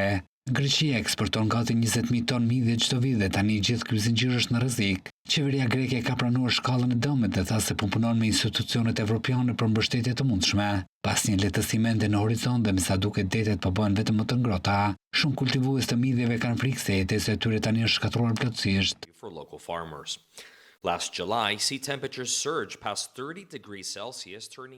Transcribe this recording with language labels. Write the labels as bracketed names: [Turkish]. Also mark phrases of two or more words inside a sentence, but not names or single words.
[Albanian] Greqia eksporton gati 20.000 ton midhje çdo vit dhe tani gjithë ky zinxhir është në rrezik. Qeveria greke ka pranuar shkallën e dëmit dhe tha se po punon me institucionet evropiane për mbështetje të mundshme. Pas një lehtësimi ende në horizont dhe me sa duket detet po bëhen vetëm më të ngrohta, shumë kultivues të midhjeve kanë frikë se jetesa e tyre tani është shkatruar plotësisht. [English] For local farmers. Last July, sea temperatures surged past 30 degrees Celsius, turning